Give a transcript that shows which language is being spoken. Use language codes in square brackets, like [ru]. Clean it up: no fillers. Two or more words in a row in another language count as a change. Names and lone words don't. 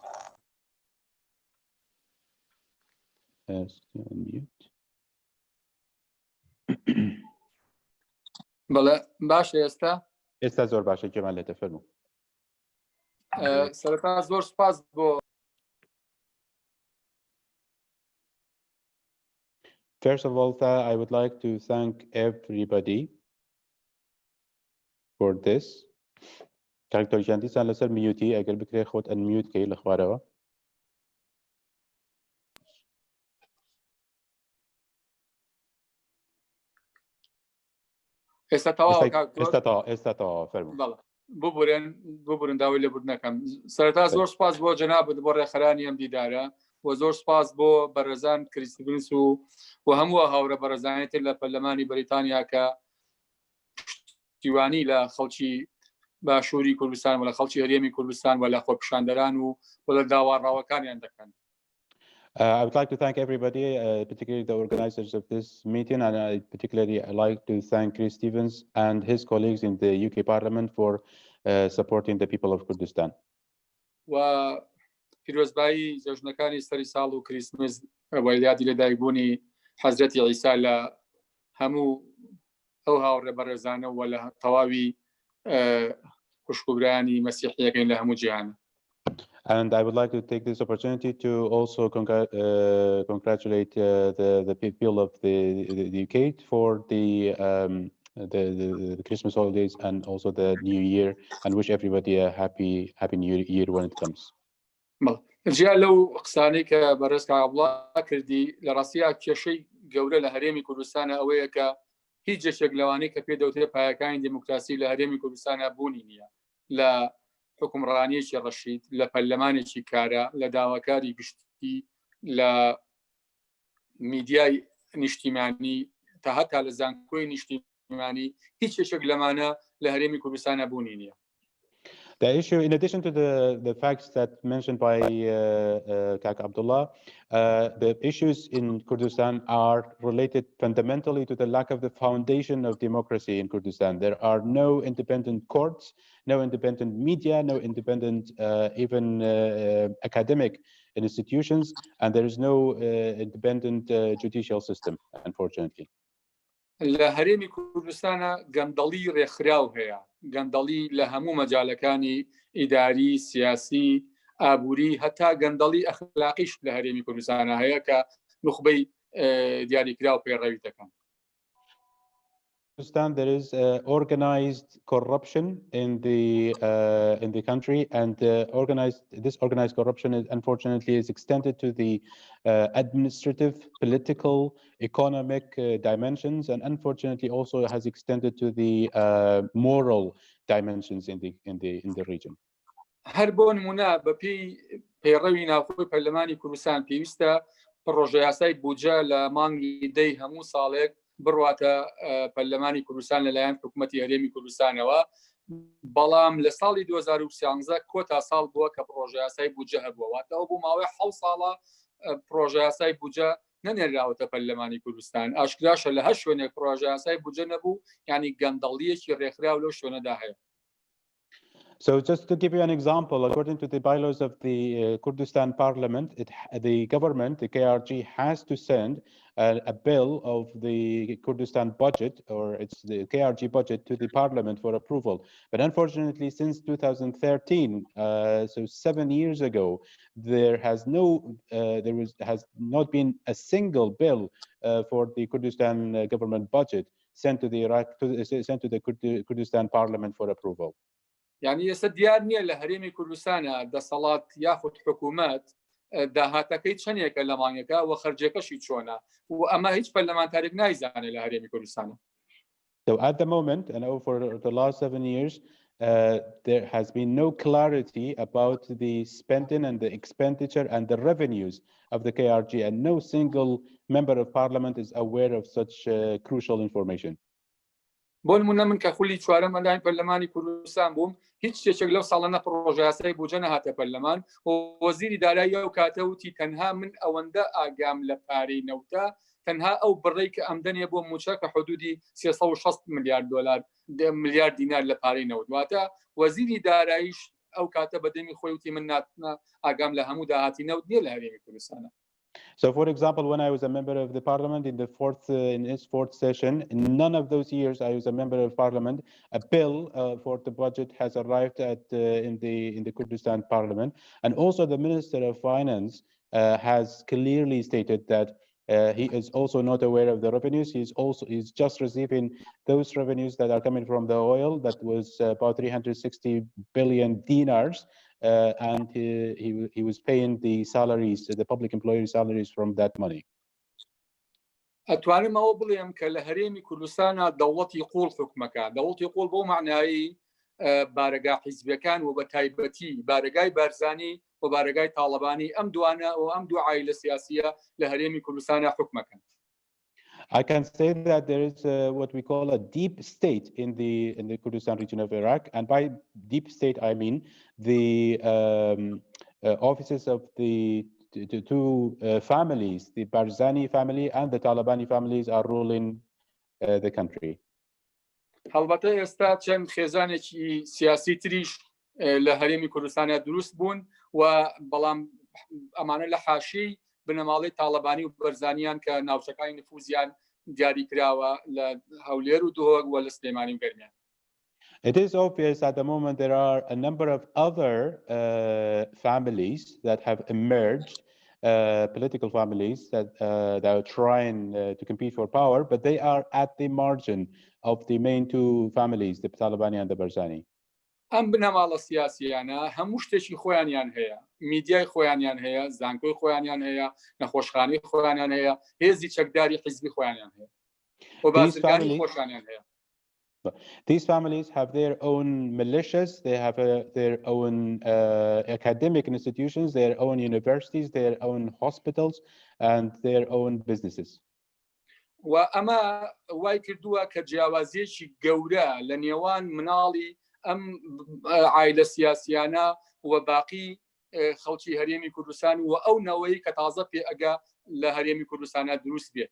[ckb] بەڵێ باشە ئێستا زۆر باشە گوێمان لێتە فەرموو. سەرەتا زۆر سپاس بۆ [en] First of all, I would like to thank everybody for this. [ckb] Dr. Jandisan لەسەر میوتی ئەگەر بکرێ خۆت ئەنمیوت کەی لە خوارەوە. ئێستا تەواو فەرموو. ببورن داوای لێبوردنەکەم. سەرەتا زۆر سپاس بۆ جەنابەت بۆ ڕێکخەرانی ئەم دیدارە و زۆر سپاس بۆ بەڕێزان کریستیڤنس و هەموو هاورە بەڕێزانێتر لە پەرلەمانی بەریتانیا کە پشتیوانی لە خەڵکی باشووری کوردستان و لە خەڵکی هەرێمی کوردستان و لە خۆپیشاندەران و لە داوەڕاوەکانیان دەکەن. [en] I would like to thank everybody, particularly the organizers of this meeting, and I particularly like to thank Chris Stevens and his colleagues in the UK Parliament for supporting the people of Kurdistan. [ckb] و پیرۆزبایی جەژنەکانی سەری ساڵ و کریسمس وەلیاتی لەدایکبوونی حەزرەتی عیسا لە هەموو ئەو هاوڕێ بەڕێزانە و لە تەواوی خوشکبرانی مەسیحیەکەین لە هەموو جیهانە. [en] And I would like to take this opportunity to also congratulate the people of the UK for the Christmas holidays and also the New Year, and wish everybody a happy New Year when it comes. [ckb] جیا لەو قسانەی کە بەڕێز عەبدوڵڵا کردی لە ڕاستیە کێشەی گەورە لە هەرێمی کوردستانە ئەوەیە کە هیچ جێشێک لەوانەی کە پێدەوترێت پایەکانی دموکراسی لە هەرێمی کوردستانە بوونی نییە لە حکومڕانیەکی ڕەشید لە پەرلەمانێکی کارە لە داواکاری گشتی لە میدیای نیشتیمانی تا هەتا لە زانکۆی نیشتیمانی هیچ کێشێک لەمانە لە هەرێمی کوردستانە بوونی نییە. [en] The issue, in addition to the facts that mentioned by Kak Abdulla, the issues in Kurdistan are related fundamentally to the lack of the foundation of democracy in Kurdistan. There are no independent courts, no independent media, no independent even academic institutions, and there is no independent judicial system, unfortunately. [ckb] لە هەرێمی کوردستانە گەندەڵی ڕێکخراو هەیە، گەندەڵی لە هەموو مەجالەکانی ئیداری، سیاسی، ئابووری، هەتا گەندەڵی ئەخلاقیش لە هەرێمی کوردستانە هەیە کە نخبەی دیاریکراو پێڕەوی دەکەن. [en] Kurdistan, there is organized corruption in the country, and this organized corruption is unfortunately extended to the administrative, political, economic dimensions, and unfortunately also has extended to the moral dimensions in the region. [ckb] هەر بۆ نمونە بەپێی پەیڕەوی ناوخۆی پەرلەمانی کوردستان پێویستە پڕۆژە یاسای بودجە لە مانگی دەی هەموو ساڵێک بڕواتە پەرلەمانی کوردستان لەلایەن حکوومەتی هەرێمی کوردستانەوە، بەڵام لە ساڵی 2013 کۆتا ساڵ بووە کە پڕۆژە یاسای بودجە هەبووەواتەوە بۆ ماوەی 7 ساڵە پڕۆژە یاسای بودجە نەنێراوەتە پەرلەمانی کوردستان. ئاشکراشە لە هەر شوێنێک پڕۆژە یاسای بودجە نەبوو، یعنی گەندەڵیەکی ڕێکخراو لەو شوێنەدا هەیە. [en] So just to give you an example, according to the bylaws of the Kurdistan parliament, the government, the KRG, has to send a bill of the Kurdistan budget, or it's the KRG budget, to the parliament for approval. But unfortunately, since 2013, so 7 years ago, there has not been a single bill for the Kurdistan government budget sent to the Kurdistan parliament for approval. [ckb] يعني ئێستا دیار نییە لە هەرێمی کوردستانە دەسەڵات یاخود حکوومەت داهاتەکەی چەندێکە لە مانگەکە و خەرجەکەشی چۆنە و ئەمە هیچ پەرلەمانتارێک نایزانێت لە هەرێمی کوردستانە. [en] So at the moment, and over the last 7 years, there has been no clarity about the spending and the expenditure and the revenues of the KRG, and no single member of parliament is aware of such crucial information. [ckb] بۆ نمونە من کە خولی چوارەم ئەلایەن پەرلەمانی کوردستان بووم، هیچ شتێک لەو ساڵانە پڕۆژە یاسای بودجە نەهاتە پەرلەمان و وەزیری دارایی ئەو کاتە وتی تەنها من ئەوەندە ئاگام لە پارەی نەوتە، تەنها ئەو بڕێی کە ئەمدەنێ بۆ موچە کە حدودی 360 ملیارد دلار ملیارد دینار لە پارەی نەوت، واتە وەزیری داراییش ئەو کاتە بەدەمی خۆی وتی من ناتنە ئاگام لە هەموو داهاتی نەوت نیە لە هەرێمی کوردستانە. [en] So, for example, when I was a member of the parliament in its fourth session, in none of those years I was a member of parliament, a bill for the budget has arrived in the Kurdistan parliament, and also the Minister of Finance has clearly stated that he is also not aware of the revenues. He's just receiving those revenues that are coming from the oil. That was about 360 billion dinars. And he was paying the salaries, the public employee salaries from that money. [ckb] ئەتوانم ئەوە بڵێم کە لە هەرێمی کوردستانە دەوڵەتی قوڵ حکومەکە، دەوڵەتی قوڵ بۆ معنایی بارەگا حیزبەکان و بە تایبەتی بارەگای بارزانی و بارەگای تاڵەبانی ئەم دوانە و ئەم دوو عایلە سیاسیە لە هەرێمی کوردستانە حکومەکەن. [en] I can say that there is what we call a deep state in the Kurdistan region of Iraq, and by deep state I mean the offices of the two families, the Barzani family and the Talabani families, are ruling the country. [ckb] هەڵبەتە ئێستا چەند خێزانێکی سیاسی تریش لە هەرێمی کوردستانە دروست بوون و بەڵام ئەمانە لە حاشیەی بنەماڵی تاڵەبانی و بەرزانیان کە ناوچەکانی نفوزیان دیاری کراوە لە هەولێر و دۆهۆک و لە سلێمانی و گەرمیان. [en] It is obvious at the moment there are a number of other families that have emerged, political families that are trying to compete for power, but they are at the margin of the main two families, the Talabani and the Barzani. [ckb] ئەم بنەماڵە سیاسیانە هەموو شتێکی خۆیانیان هەیە، میدیای خۆیانیان هەیە، زانکۆی خۆیانیان هەیە، نەخۆشخانەی خۆیانیان هەیە، هێزی چەکداری حیزبی خۆیانیان هەیە و بازرگانی خۆشیان هەیە. [en] These families have their own militias, they have their own academic institutions, their own universities, their own hospitals, and their own businesses. [ckb] و ئەمە وای کردووە کە جیاوازیەکی گەورە لە نێوان مناڵی ئەم عایلە سیاسیانە و باقی خەڵکی هەرێمی کوردستان و ئەو نەوەی کە تازە پێ ئەگا لە هەرێمی کوردستانە دروست بێت.